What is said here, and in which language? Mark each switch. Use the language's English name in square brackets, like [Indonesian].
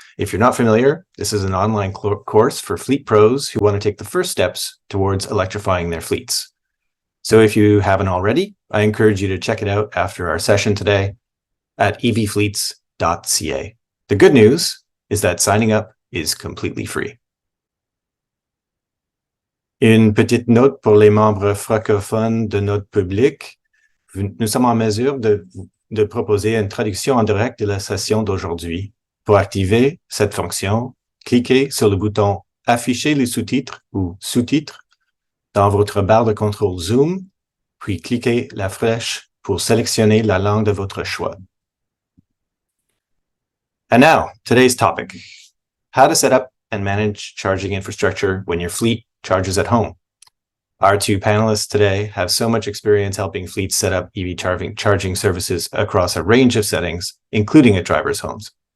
[English] If you're not familiar, this is an online course for fleet pros who want to take the first steps towards electrifying their fleets. So if you haven't already, I encourage you to check it out after our session today at evfleets.ca. The good news is that signing up is completely free. [French] Une petite note pour les membres francophones de notre public. Nous sommes en mesure de proposer une traduction en direct de la session d'aujourd'hui. Pour activer cette fonction, cliquez sur le bouton « Afficher les sous-titres » ou « Sous-titres » dans votre barre de contrôle Zoom, puis cliquez la flèche pour sélectionner la langue de votre choix. [English] And now, today's topic: how to set up and manage charging infrastructure when your fleet charges at home. Our two panelists today have so much experience helping fleets set up EV charging services across a range of settings, including at drivers' homes.